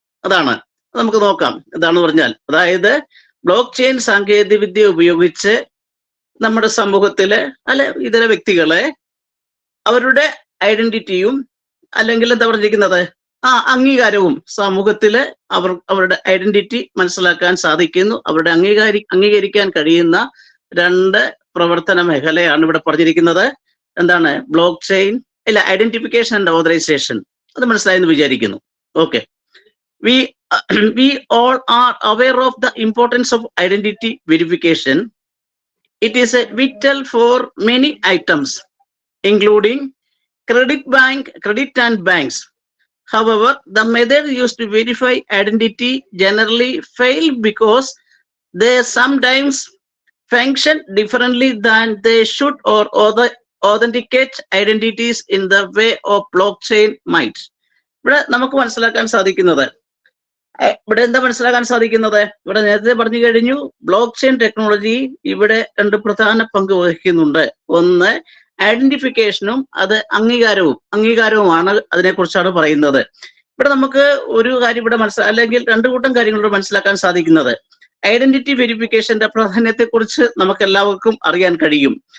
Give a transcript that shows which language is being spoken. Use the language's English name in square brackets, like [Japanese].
[Malayalam] അതാണ് നമുക്ക് നോക്കാം. എന്താണെന്ന് പറഞ്ഞാൽ, അതായത് ബ്ലോക്ക് ചെയിൻ സാങ്കേതിക വിദ്യ ഉപയോഗിച്ച് നമ്മുടെ സമൂഹത്തിലെ ഇതര വ്യക്തികളെ അവരുടെ ഐഡന്റിറ്റിയും അല്ലെങ്കിൽ എന്താ പറഞ്ഞിരിക്കുന്നത് അംഗീകാരവും സമൂഹത്തില് അവരുടെ ഐഡന്റിറ്റി മനസ്സിലാക്കാൻ സാധിക്കുന്നു. അവരുടെ അംഗീകരിക്കാൻ കഴിയുന്ന രണ്ട് പ്രവർത്തന മേഖലയാണ് ഇവിടെ പറഞ്ഞിരിക്കുന്നത്. എന്താണ്? Block chain identification and authorisation. അത് മനസ്സിലായെന്ന് വിചാരിക്കുന്നു. [English] Okay, we all are aware of the importance of identity verification. It is a vital for many items, including credit and banks. However, the method used to verify identity generally fail because they sometimes function differently than they should or authenticate identities in the way of blockchain might. [Malayalam] ഇവിടെ നമുക്ക് മനസ്സിലാക്കാൻ സാധിക്കുന്നത്, ഇവിടെ എന്താ മനസ്സിലാക്കാൻ സാധിക്കുന്നത്? ഇവിടെ നേരത്തെ പറഞ്ഞു കഴിഞ്ഞു, ബ്ലോക്ക് ചെയിൻ ടെക്നോളജി ഇവിടെ രണ്ട് പ്രധാന പങ്ക് വഹിക്കുന്നുണ്ട്. ഒന്ന് ഐഡന്റിഫിക്കേഷനും അത് അംഗീകാരവുമാണ്. അതിനെക്കുറിച്ചാണ് പറയുന്നത്. ഇവിടെ നമുക്ക് ഒരു കാര്യം ഇവിടെ അല്ലെങ്കിൽ രണ്ടു കൂട്ടം കാര്യങ്ങളോട് മനസ്സിലാക്കാൻ സാധിക്കുന്നത്, ഐഡന്റിറ്റി വെരിഫിക്കേഷന്റെ പ്രാധാന്യത്തെ കുറിച്ച് നമുക്ക് എല്ലാവർക്കും അറിയാൻ കഴിയും.